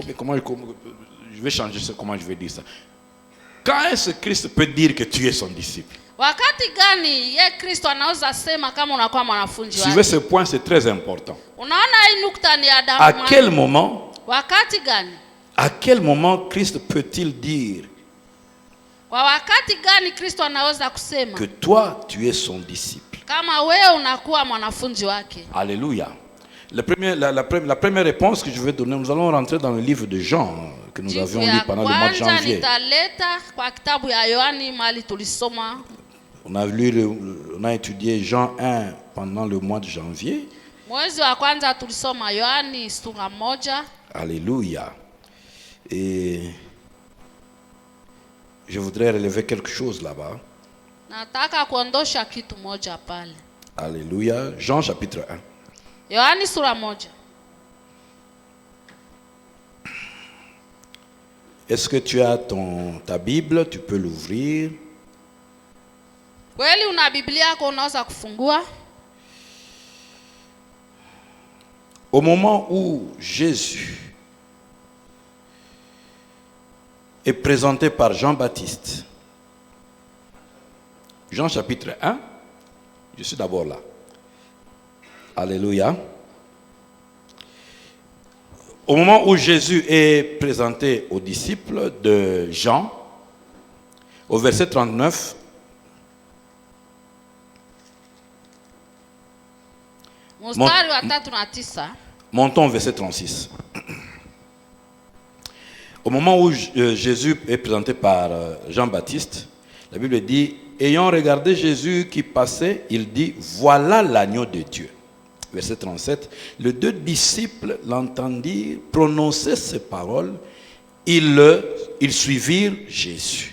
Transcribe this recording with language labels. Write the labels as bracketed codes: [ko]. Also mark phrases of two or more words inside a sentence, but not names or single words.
[fr] mais je vais changer ça, comment je vais dire ça. Quand est-ce que Christ peut dire que tu es son disciple? [sw] Wakati gani ye Kristo anaweza sema kama unakuwa mwanafunzi [fr] Suivez [sw] wake? [fr] ce point, c'est très important. [sw] Unaona hii nukta ni ya damu. [fr] À quel moment, [sw] Wakati gani? [fr] à quel moment Christ peut-il dire [sw] Kwa wakati gani Kristo anaweza kusema [fr] que toi, tu es son disciple? [sw] kama wewe unakuwa mwanafunzi wake? [fr] Alléluia. La première réponse que je vais donner, nous allons rentrer dans le livre de Jean que nous avions lu pendant le mois de janvier. [sw] Nitaleta kwa kitabu ya Yohani mali tulisoma. [fr] On a étudié Jean 1 pendant le mois de janvier. [sw] Mwezi wa kwanza tulisoma Yohani sura 1. [fr] Alléluia. Et je voudrais relever quelque chose là-bas. [sw] Nataka kuondosha kitu moja pale. [fr] Alléluia. Jean chapitre 1. [sw] Yohani sura 1. [fr] Est-ce que tu as ta Bible? Tu peux l'ouvrir. [sw] Kweli una Biblia yako unaweza kufungua? [fr] Au moment où Jésus est présenté par Jean-Baptiste, Jean chapitre 1, je suis d'abord là. Alléluia. Au moment où Jésus est présenté aux disciples de Jean, au verset 39, [sw] Mstari wa 3 na 9. [fr] montons au verset 36. Au moment où Jésus est présenté par Jean-Baptiste, la Bible dit, ayant regardé Jésus qui passait, il dit, voilà l'agneau de Dieu. Verset 37, les deux disciples l'entendirent prononcer ces paroles, ils suivirent Jésus.